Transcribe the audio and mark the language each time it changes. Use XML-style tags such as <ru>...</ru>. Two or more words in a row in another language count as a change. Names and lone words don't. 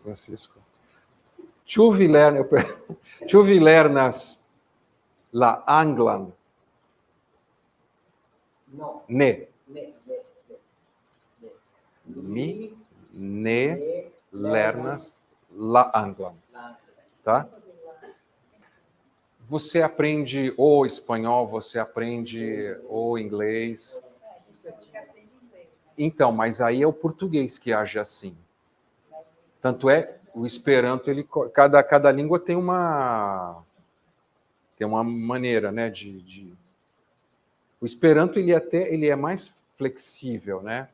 <eo>Francisco. Ĉu vi lernas la anglan?</eo> <en>No.</en> <eo>Ne. Ne. Mi, ne, lernas, la anglam.</eo> <pt>Tá? Você aprende ou espanhol, você aprende ou inglês. A gente aprende inglês, né? Então, mas aí é o português que age assim. Tanto é, o Esperanto, cada língua tem uma maneira, né, O Esperanto, ele é mais flexível, né?</pt>